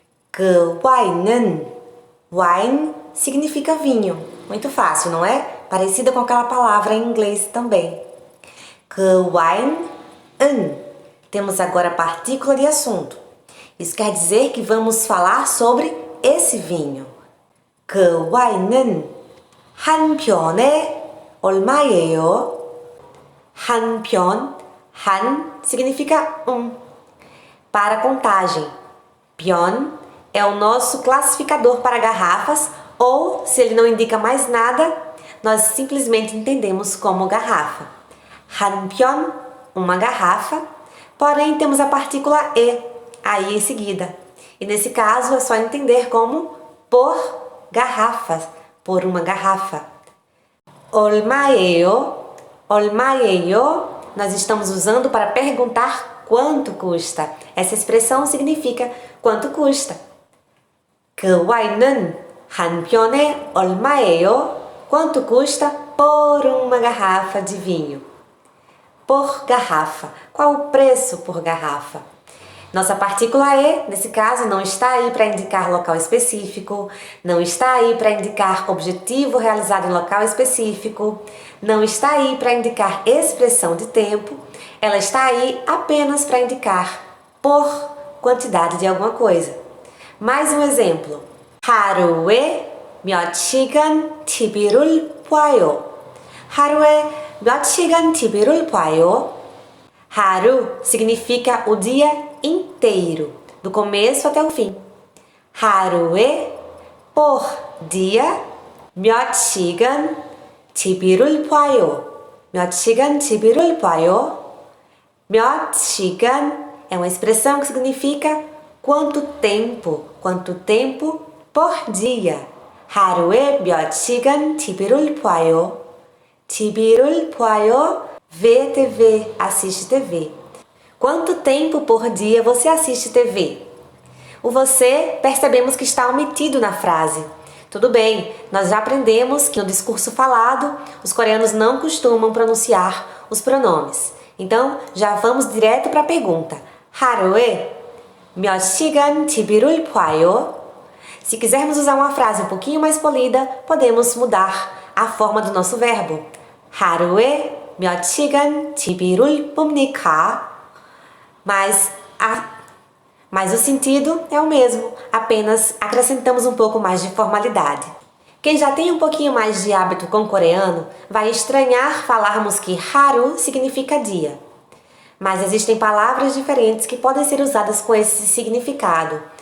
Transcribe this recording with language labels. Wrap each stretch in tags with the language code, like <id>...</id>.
<ko>그 와인은,</ko> <pt>wine significa vinho. Muito fácil, não é? Parecida com aquela palavra em inglês também.</pt> <ko>그 와인은.</ko> <pt>Temos agora a partícula de assunto. Isso quer dizer que vamos falar sobre esse vinho.</pt> <ko>그 와인은 한 병에 얼마예요? 한 병,</ko> <pt>한 significa um. Para contagem. 병 é o nosso classificador para garrafas, ou, se ele não indica mais nada, nós simplesmente entendemos como garrafa.</pt> <ko>한 병,</ko> <pt>uma garrafa, porém temos a partícula e aí em seguida. E nesse caso é só entender como por garrafas, por uma garrafa.</pt> <ko>얼마예요? 얼마예요?</ko> <pt>Nós estamos usando para perguntar quanto custa. Essa expressão significa quanto custa.</pt> <ko>그 와인은 한 병에 얼마예요?</ko> <pt>Quanto custa por uma garrafa de vinho? Por garrafa. Qual o preço por garrafa? Nossa partícula e, nesse caso, não está aí para indicar local específico, não está aí para indicar objetivo realizado em local específico, não está aí para indicar expressão de tempo, ela está aí apenas para indicar por quantidade de alguma coisa. Mais um exemplo.</pt> <ko>하루에 몇 시간 TV를 봐요. 하루에 몇 시간 TV를 봐요.</ko> <pt>하루 significa o dia inteiro, do começo até o fim.</pt> <ko>하루에</ko> <pt>por dia,</pt> <ko>몇 시간 TV를 봐요. 몇 시간 TV를 봐요. 몇 시간</ko> <pt>é uma expressão que significa quanto tempo por dia.</pt> <ko>하루에 몇 시간 TV를 봐요? TV를 봐요?</ko> <pt>Vê TV, assiste TV. Quanto tempo por dia você assiste TV? O você percebemos que está omitido na frase. Tudo bem, nós já aprendemos que no discurso falado, os coreanos não costumam pronunciar os pronomes. Então, já vamos direto para a pergunta.</pt> <ko>하루에 몇 시간 TV를 봐요?</ko> <pt>Se quisermos usar uma frase um pouquinho mais polida, podemos mudar a forma do nosso verbo.</pt> <ko>하루에 몇 시간 TV를 봅니까?</ko> <pt>Mas o sentido é o mesmo, apenas acrescentamos um pouco mais de formalidade. Quem já tem um pouquinho mais de hábito com o coreano vai estranhar falarmos que haru significa dia. Mas existem palavras diferentes que podem ser usadas com esse significado.</pt>